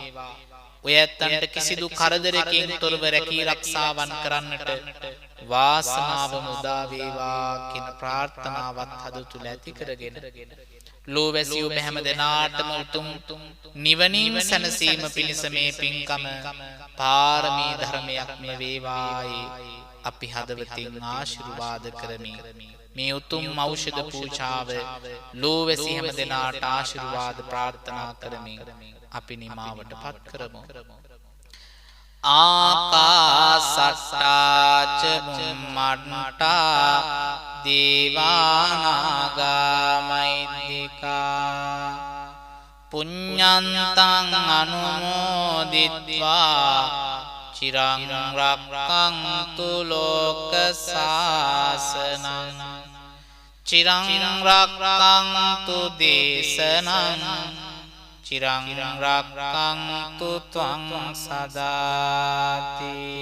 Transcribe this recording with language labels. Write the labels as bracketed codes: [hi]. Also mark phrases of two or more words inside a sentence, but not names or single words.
[si] ඔය ඇත්තන්ට කිසිදු කරදරකින් තොරව රැකී රක්ෂාවන් කරන්නට වාසනාව මුදා වේවා කියන ප්‍රාර්ථනාවත් හද තුල ඇති කරගෙන ලෝවැසි ඔබ හැම දෙනාටම උතුම් නිවනින් සැනසීම පිණිස මේ පින්කම පාරමී ධර්මයක්ම වේවායි අපි හදවතින් ආශිර්වාද කරමි. මේ උතුම් ඖෂධ පූජාව ලෝවැසි හැම දෙනාට ආශිර්වාද ප්‍රාර්ථනා කරමින් අපි නිමාවට පත් කරමු. [pi] ආකාසට්ටා ච බුම්මට්ටා දේවානාගා මහිද්దికා පුඤ්ඤන්තං අනුමෝදිත්වා චිරං රක්ඛන්තු ලෝක සාසනං චිරං රක්ඛන්තු දේශනං චිරං රක්ඛන්තු ත්වං සදාති.